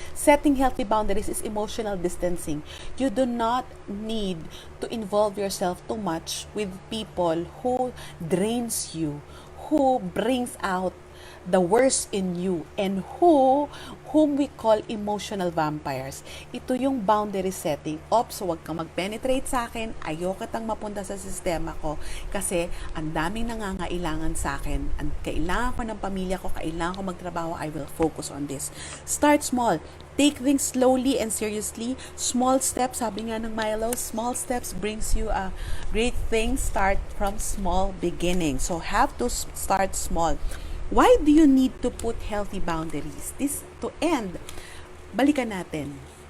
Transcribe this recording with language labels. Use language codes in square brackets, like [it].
[en] Setting healthy boundaries is emotional distancing. You do not need to involve yourself too much with people who drains you, who brings out the worst in you, and whom we call emotional vampires. [tl] Ito yung boundary setting. Ops, huwag kang mag-penetrate sa akin. Ayoko kitang mapunta sa sistema ko kasi ang daming nangangailangan sa akin. Kailangan ko ng pamilya ko, kailangan ko magtrabaho. [en] I will focus on this. Start small. Take things slowly and seriously. Small steps, [tl] sabi nga ng Milo, [en] small steps brings you a great thing. Start from small beginning. So have to start small. Why do you need to put healthy boundaries? This to end. [tl] Balikan natin.